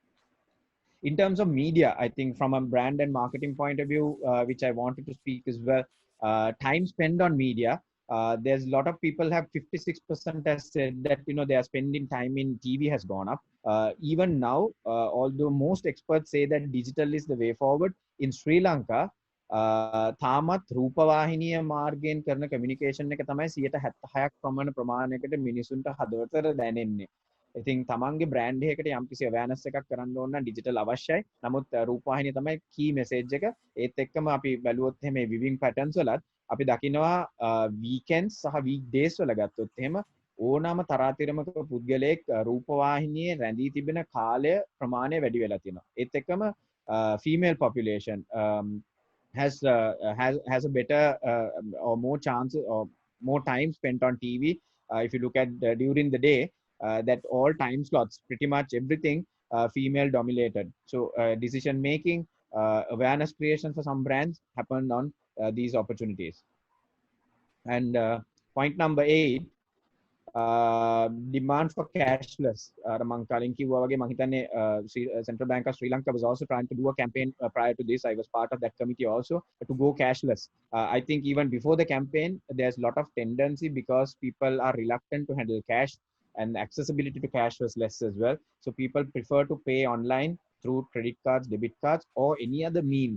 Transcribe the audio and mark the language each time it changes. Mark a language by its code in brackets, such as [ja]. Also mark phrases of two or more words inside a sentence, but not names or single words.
[en] In terms of media, I think from a brand and marketing point of view, which I wanted to speak as well, time spent on media. There's a lot of people have 56% has said that they are spending time in TV has gone up. Even now, although most experts say that digital is the way forward, in Sri Lanka, [si] තාමත් රූපවාහිනිය මාර්ගයෙන් කරන කමියුනිකේෂන් එක තමයි 76ක් ප්‍රමාණයකට මිනිසුන්ට හදවතට දැනෙන්නේ. ඉතින් තමන්ගේ බ්‍රෑන්ඩ් එකකට යම්කිසි අවෑනස් එකක් කරන්න ඕන නම් ඩිජිටල් අවශ්‍යයි. නමුත් රූපවාහිනිය තමයි [en] key message [si] එක. ඒත් එක්කම අපි බැලුවොත් එහෙම [en] viewing patterns [si] වලත් අපි දකිනවා වීකෙන්ඩ්ස් සහ [en] week days [si] වල ගත්තොත් එහෙම ඕනෑම තරාතිරමක පුද්ගලයෙක් රූපවාහිනියේ රැඳී තිබෙන කාලය ප්‍රමාණය වැඩි වෙලා තියෙනවා. ඒත් එක්කම [en] female population has a better or more chances or more time spent on TV. If you look at during the day, that all time slots, pretty much everything female dominated. So decision making, awareness creation for some brands happened on these opportunities. And point number 8, demand for cashless. [si] මං කලින් කිව්වා වගේ මං හිතන්නේ [en] Central Bank of Sri Lanka was also trying to do a campaign prior to this. I was part of that committee also to go cashless. I think even before the campaign, there's a lot of tendency because people are reluctant to handle cash, and accessibility to cash was less as well. So people prefer to pay online through credit cards, debit cards, or any other means.